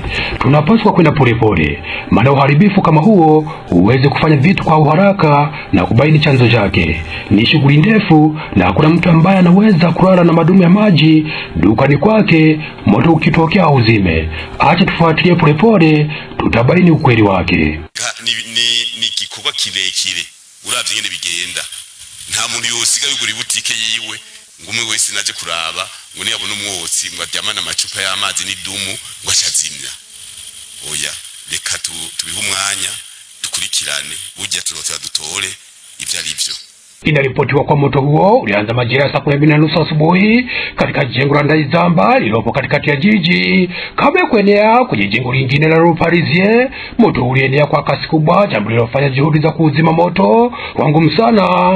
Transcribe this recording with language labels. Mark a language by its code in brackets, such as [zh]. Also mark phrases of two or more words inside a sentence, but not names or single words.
[sw] Tunapaswa kwenda polepole, maana uharibifu kama huo uweze kufanya vitu kwa uharaka na kubaini chanzo chake. Ni shughuli ndefu na hakuna mtu ambaye anaweza kulala na madumu ya maji dukani kwake moto ukitokea uzime. Acha tufuatilie polepole, tutabaini ukweli wake. [rn] Ni gikorwa kirekire uravye nyene bigenda. Nta muntu yosiga yugura ibutike yiwe ngumwe wese naje kuraba ngo ni yabona umwotsi ngo adyamana amacupa y'amazi n'idumu ngo acazimya. Oya, reka tubihe umwanya dukurikirane, burya turotera dutore ivyo ari byo. [sw] Inaripotiwa kwa moto huo ulianza majira ya saa 12:30 asubuhi katika jengo la Ndaizamba lilopo katikati ya jiji, kabla ya kuenea kwenye jengo lingine la Rue Parisien. Moto ulienea kwa kasi kubwa, jambo lilofanya juhudi za kuzima moto kwa ngumu sana.